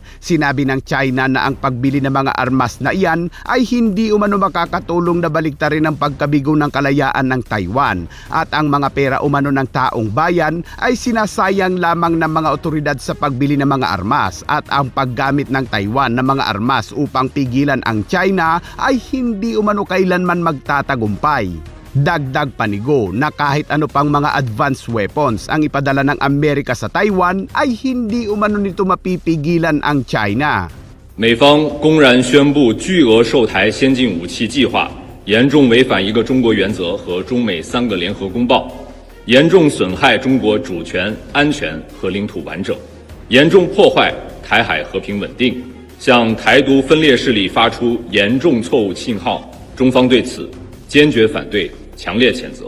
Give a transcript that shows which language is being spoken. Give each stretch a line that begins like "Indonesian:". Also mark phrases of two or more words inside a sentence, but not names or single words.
Filipino: Sinabi ng China na ang pagbili ng mga armas na iyan ay hindi umano makakatulong na baliktarin ang pagkabigo ng kalayaan ng Taiwan at ang mga pera umano ng taong bayan ay sinasayang lamang ng mga otoridad sa pagbili ng mga armas at ang paggamit ng Taiwan ng mga armas upang pigilan ang China ay hindi umano kailanman magtatagumpay. Dagdag panigo na kahit ano pang mga
English: advanced weapons
Filipino: ang ipadala ng Amerika sa Taiwan ay hindi umano nito mapipigilan ang China.
Chinese: 美方公然宣布巨额售台先进武器计划，严重违反一个中国原则和中美3个联合公报，严重损害中国主权、安全和领土完整，严重破坏台海和平稳定，向台独分裂势力发出严重错误信号，中方对此坚决反对，强烈谴责。